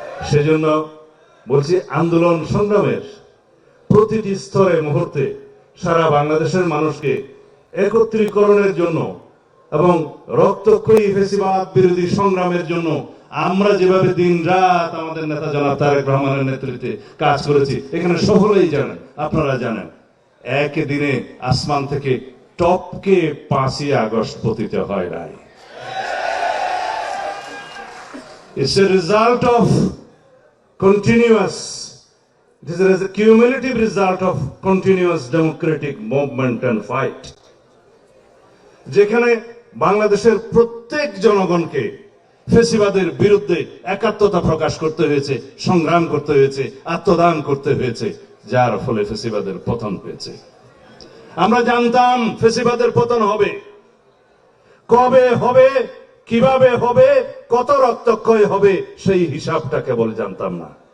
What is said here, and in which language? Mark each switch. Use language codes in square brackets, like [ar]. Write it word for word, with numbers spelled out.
[bn] সেজন্য বলছি, আন্দোলন সংগ্রামের প্রতিটি স্তরে মুহূর্তে সারা বাংলাদেশের মানুষকে একত্রীকরণের জন্য এবং রক্তক্ষয়ী ফ্যাসিবাদ বিরোধী সংগ্রামের জন্য আমরা যেভাবে দিন রাত আমাদের নেতা জনাব তারেক রহমানের নেতৃত্বে কাজ করেছি, এখানে সকলেই জানেন, আপনারা জানেন, একদিনে আসমান থেকে টপকে পাঁচই আগস্ট পতিত হয় নাই। [en] It's a result of continuous, it is a cumulative result of continuous democratic movement and fight. [bn] যেখানে বাংলাদেশের প্রত্যেক জনগণকে ফ্যাসিবাদের বিরুদ্ধে একাত্মতা প্রকাশ করতে হয়েছে, সংগ্রাম করতে হয়েছে, আত্মদান করতে হয়েছে, যার ফলে ফ্যাসিবাদের পতন হয়েছে। আমরা জানতাম ফ্যাসিবাদের পতন হবে, কবে হবে, কিভাবে হবে, কত রক্তক্ষয় হবে, সেই হিসাবটা কেবল জানতাম না।